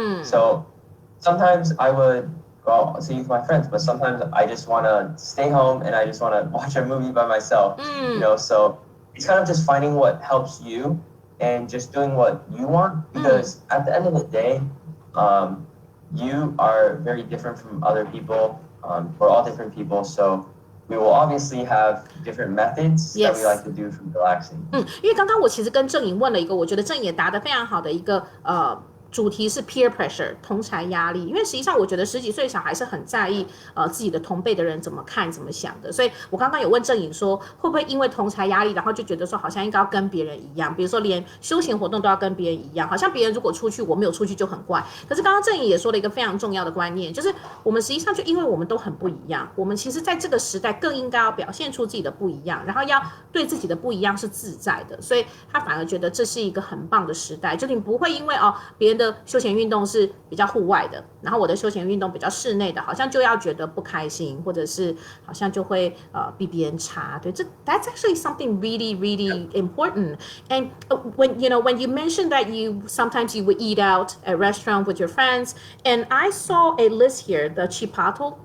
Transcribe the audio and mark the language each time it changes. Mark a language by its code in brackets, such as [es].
[en] So sometimes I would go out see with my friends, but sometimes I just want to stay home and I just want to watch a movie by myself, so it's kind of just finding what helps you and just doing what you want, because at the end of the day, you are very different from other people. We're all different people, so we will obviously have different methods that we like to do for relaxing. [zh] 因为刚刚我其实跟郑颖问了一个，我觉得郑颖也答得非常好的一个主题是 peer pressure 同侪压力，因为实际上我觉得10几岁小孩是很在意自己的同辈的人怎么看怎么想的，所以我刚刚有问郑颖说会不会因为同侪压力，然后就觉得说好像应该要跟别人一样，比如说连休闲活动都要跟别人一样，好像别人如果出去我没有出去就很怪。可是刚刚郑颖也说了一个非常重要的观念，就是我们实际上就因为我们都很不一样，我们其实在这个时代更应该要表现出自己的不一样，然后要对自己的不一样是自在的，所以他反而觉得这是一个很棒的时代，就你不会因为别人的休闲运动是比较户外的，然后我的休闲运动比较室内的，好像就要觉得不开心，或者是好像就会比别人差。 [en] 对，这 that's actually something really really important. And when you mentioned that sometimes you would eat out at restaurant with your friends, and I saw a list here, the Chipotle.